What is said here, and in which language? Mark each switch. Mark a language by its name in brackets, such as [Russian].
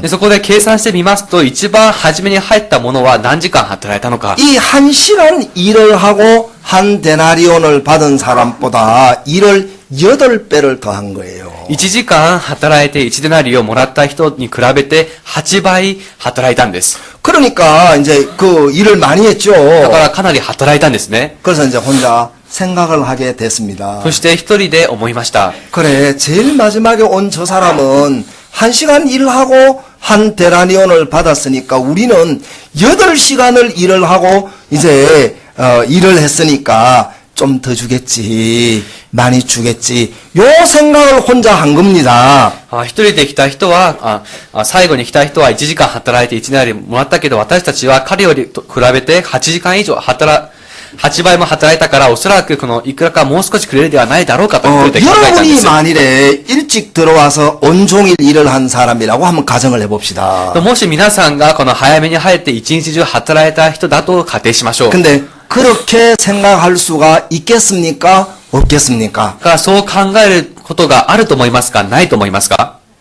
[Japanese] でそこで計算してみますと、一番初めに入ったものは何時間働いたのか。 [Korean] 이 1시간 일을 하고 한 데나리온을 받은 사람보다 일을 8배를 더한 거예요. [Japanese] 1時間働いて1デナリをもらった人に比べて8倍働いたんです。 [Korean] 그러니까 이제 그 일을 많이 했죠. [Japanese] だからかなり働いたんですね。 [Korean] 그래서 이제 혼자 생각을 하게 됐습니다. [Japanese] そして一人で思いました。 [Korean] 그래, 제일 마지막에 온 저 사람은 1시간 일하고 한 데나리온을 받았으니까 우리는 8시간을 일을 하고 이제 일을 했으니까 좀 더 주겠지, 많이 주겠지. 요 생각을 혼자 한 겁니다. [Japanese] 一人で来た人は、最後に来た人は1時間働いて1デナリもらったけど、私たちは彼よりと比べて8時間以上8倍も働いたから、おそらくこのいくらかもう少しくれるではないだろうかというふうに考えたんで [Korean] 여러분이 [Japanese] す。 [Korean] 만일에 일찍 들어와서 온종일 일을 한 사람이라고 한번 가정을 해봅시다. [Japanese] もし皆さんがこの早めに入って一日中働いた人だと仮定しましょう。 [Korean] 근데 그렇게 생각할 수가 있겠습니까? 없겠습니까? [Japanese] がそう考えることがあると思いますか、ないと思いますか？